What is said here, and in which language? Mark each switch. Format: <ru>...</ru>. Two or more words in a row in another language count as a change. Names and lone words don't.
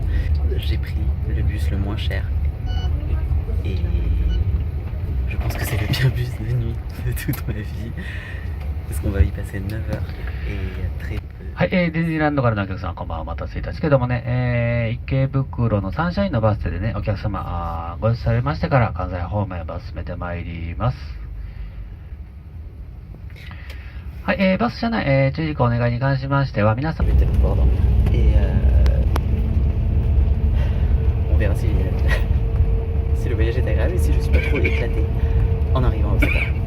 <fr>J'ai pris le bus le moins cher. Et je pense que c'est le pire bus de nuit de toute ma vie. Parce qu'on va y passer 9 heures et très peu.</fr> <ja>はい、ディズニーランドからのお客様、こんばんは。お待たせいたしけどもね、池袋のサンシャインのバス停でね、お客様、ご一緒されましてから、関西方面バス進めてまいります。はい、バス車内、注意事項お願いに関しましては、皆さん、</ja> <fr>Et on verra si le voyage est agréable et si je suis pas trop éclaté en arrivant à Osaka.</fr>